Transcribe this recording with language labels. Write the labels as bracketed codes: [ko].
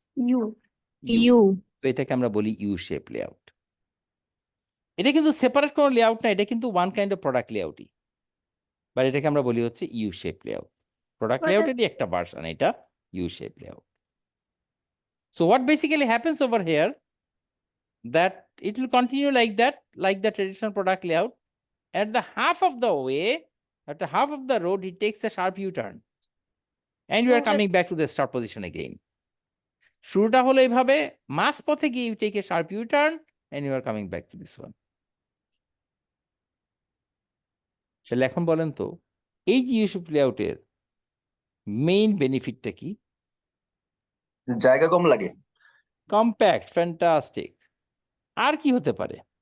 [en] you you [bn] তো এটাকে আমরা বলি ইউ শেপ লেআউট। এটা কিন্তু সেপারেট কোনো লেআউট না, এটা কিন্তু [en] one kind of [bn] product লেআউটই, but এটাকে আমরা বলি হচ্ছে you shape layout. Product [en] What is [bn] লেআউটেরই একটা ভার্সন এটা you shape layout. [en] So what basically happens over here, that it will continue like that, like the traditional product layout. At the half of the way, at the half of the road, it takes a sharp U-turn. And you are coming back to the start position again. [bn] শুরুটা হলো এইভাবে, মাঝ পথে গিয়ে [en] you take a sharp U-turn and you are coming back to this one. [bn] তাহলে এখন বলেন তো, এই যে ইউসুফ লেআউটের মেইন বেনিফিটটা কি? জায়গা কম লাগে। Compact, fantastic. আর কি হতে পারে?